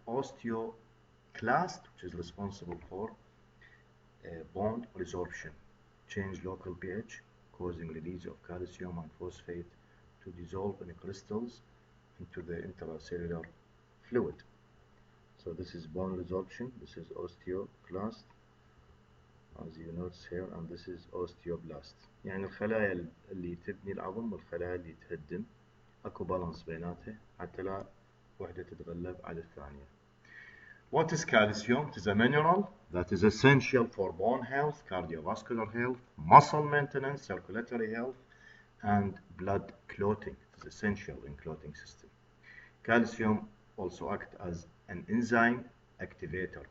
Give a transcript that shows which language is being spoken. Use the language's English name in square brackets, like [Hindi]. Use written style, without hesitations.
[English] Osteoclast, which is responsible for bone resorption, change local pH, causing release of calcium and phosphate to dissolve in crystals into the intracellular fluid. So this is bone resorption, this is osteoclast as you notice here, and this is osteoblast. [Arabic] يعني الخلايا اللي تبني العظم والخلايا اللي تهدم، اكو بالانس بيناتها حتى لا وحدة تتغلب على الثانية. [English] What is calcium? It is a mineral that is essential for bone health, cardiovascular health, muscle maintenance, circulatory health, and blood clotting. It is essential in clotting system. Calcium also acts as an enzyme activator.